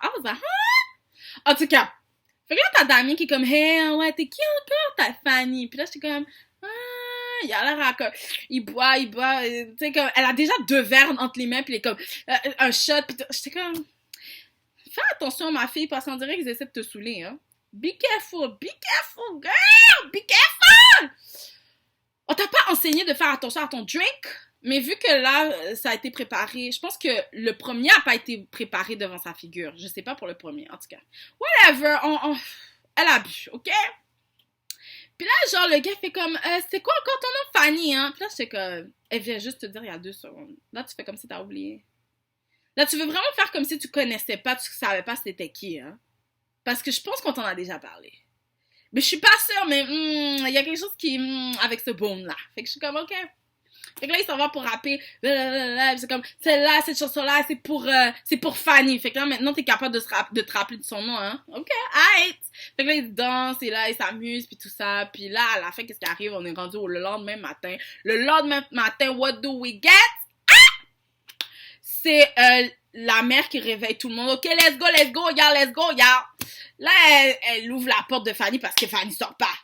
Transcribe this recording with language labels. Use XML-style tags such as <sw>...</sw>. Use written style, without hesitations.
<fr>Ah, ça, en tout cas. Fait que là, t'as Damien qui est comme, hey, ouais, t'es qui encore? T'as Fanny. Puis là, j'étais comme, il a l'air à comme, il boit, tu sais, comme, elle a déjà 2 verres entre les mains, puis il est comme, un shot, puis j'étais comme, fais attention, ma fille, parce qu'on dirait qu'ils essaient de te saouler, hein.</fr> <en>Be careful, girl, be careful!</en> <fr>On t'a pas enseigné de faire attention à ton drink, mais vu que là, ça a été préparé, je pense que le premier a pas été préparé devant sa figure. Je sais pas pour le premier, en tout cas. Whatever, elle a bu, ok? Puis là, genre, le gars fait comme, c'est quoi encore ton nom, Fanny, hein? Puis là, c'est comme, elle vient juste te dire il y a 2 secondes. Là, tu fais comme si t'as oublié. Là, tu veux vraiment faire comme si tu connaissais pas, tu savais pas c'était qui, hein? Parce que je pense qu'on t'en a déjà parlé. Mais je suis pas sûre, mais il y a quelque chose qui, avec ce bone-là. Fait que je suis comme, ok. Fait que là, il s'en va pour rapper. C'est comme, celle-là, cette chanson-là, c'est pour Fanny. Fait que là, maintenant, t'es capable de te rappeler de son nom, hein. Ok, alright. Fait que là, il danse, et là, il s'amuse, puis tout ça. Puis là, à la fin, qu'est-ce qui arrive? On est rendu le lendemain matin. Le lendemain matin,</fr> <en>what do we get?</en> <fr>Ah! C'est la mère qui réveille tout le monde.</fr> <en>Ok, let's go, y'all, let's go, y'all.</en> <fr>Là, elle ouvre la porte de Fanny parce que Fanny sort pas.</fr>